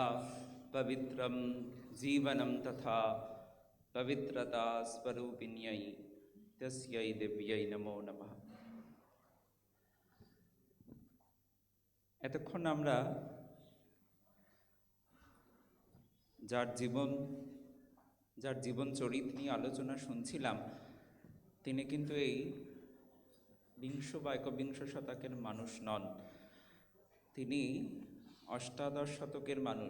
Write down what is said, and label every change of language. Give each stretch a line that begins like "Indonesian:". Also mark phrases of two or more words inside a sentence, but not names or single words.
Sanskrit: पवित्रं जीवनं तथा पवित्रता स्वरूपिण्यै तस्यै दिव्यै नमो नमः।
Bangla: এতক্ষণ আমরা যার জীবন চরিত নিয়ে আলোচনা শুনছিলাম, তিনি কিন্তু এই বিংশ বা একবিংশ শতকের মানুষ নন, তিনি অষ্টাদশ শতকের মানুষ।